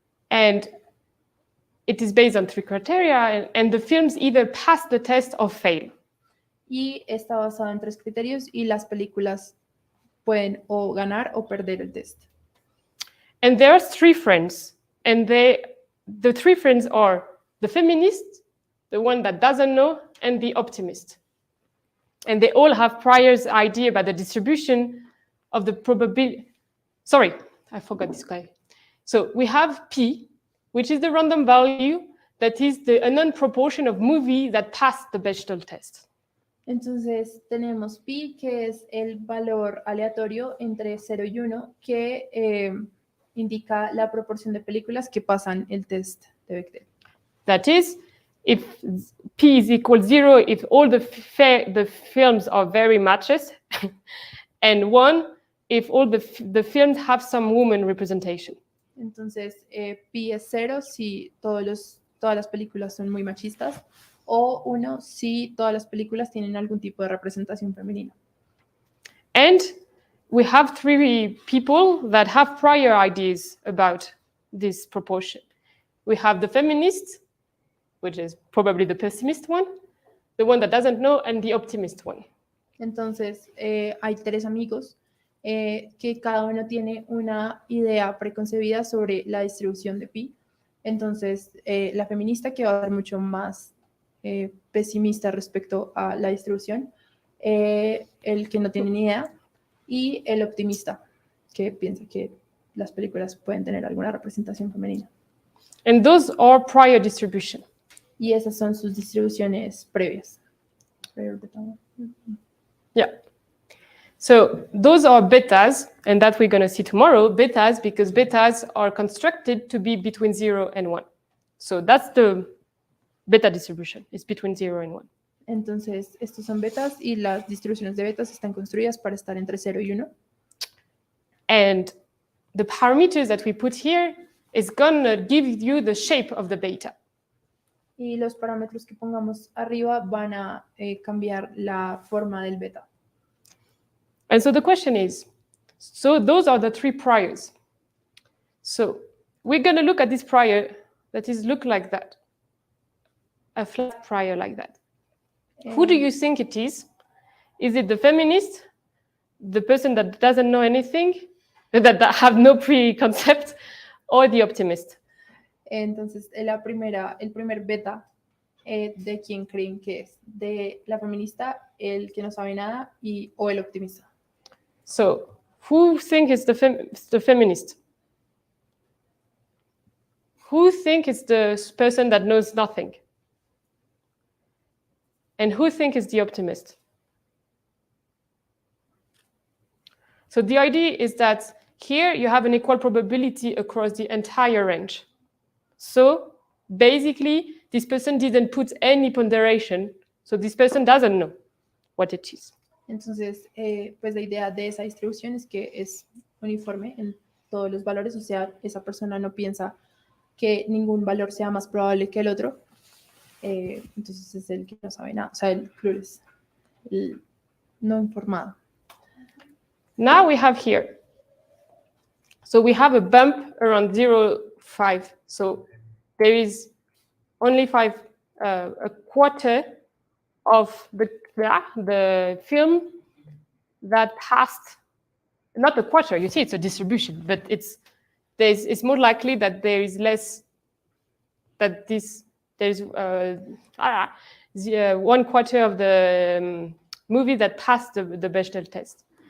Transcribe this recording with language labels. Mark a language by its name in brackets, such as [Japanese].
[English] And it is based on 3 criteria, and the films either pass the test or fail. [Spanish] Y está basado en 3 criterios y las películas pueden o ganar o perder el test. [English] And there are 3 friends, and the 3 friends are the feminist, the one that doesn't know, and the optimist. And they all have prior idea about the distribution of the probability. Sorry, I forgot this guy. So we have P, which is the random value that is the unknown proportion of movie that passed the Bechdel test. [Spanish] Entonces tenemos pi, que es el valor aleatorio entre 0 y 1, que indica la proporción de películas que pasan el test de Bechdel. [English] That is, if P is equal 0, if all the films are very matches, and 1, if all the films have some woman representation. [Spanish] Entonces, pi es 0 si todas las películas son muy machistas, o 1 si todas las películas tienen algún tipo de representación femenina. [English] And we have 3 people that have prior ideas about this proportion. We have the feminist, which is probably the pessimist one, the one that doesn't know, and the optimist one. [Spanish] Entonces, hay 3 amigos que cada uno tiene una idea preconcebida sobre la distribución de pi. Entonces, la feminista, que va a ser mucho más pesimista respecto a la distribución, el que no tiene ni idea, y el optimista, que piensa que las películas pueden tener alguna representación femenina. [English] And those are prior distribution. [Spanish] Y esas son sus distribuciones previas. [English] Yeah. So those are betas, and that we're going to see tomorrow, betas, because betas are constructed to be between 0 and 1. So that's the beta distribution, it's between 0 and 1. [Spanish] Entonces, estos son betas y las distribuciones de betas están construidas para estar entre 0 y 1. [English] And the parameters that we put here is going to give you the shape of the beta. [Spanish] Y los parámetros que pongamos arriba van a cambiar la forma del beta. [English] And so the question is, so those are the 3 priors. So we're going to look at this prior that is look like that, a flat prior like that. Who do you think it is? Is it the feminist, the person that doesn't know anything, that have no preconcept, or the optimist? [Spanish] Entonces, el primer beta, ¿de quién creen que es? ¿De la feminista, el que no sabe nada, o el optimista? [English] So, who think is the feminist? Who think is the person that knows nothing? And who think is the optimist? So the idea is that here you have an equal probability across the entire range. So basically, this person didn't put any ponderation, so this person doesn't know what it is. [Spanish] Entonces, pues la idea de esa distribución es que es uniforme en todos los valores, o sea, esa persona no piensa que ningún valor sea más probable que el otro, entonces es el que no sabe nada, o sea, el clueless, el no informado. [English] Now we have here, so we have a bump around 0.5, so there is only a quarter of the film that passed, not a quarter, you see, it's a distribution, but it's more likely that there is less, that there's 1/4 of the movie that passed the Bechdel test.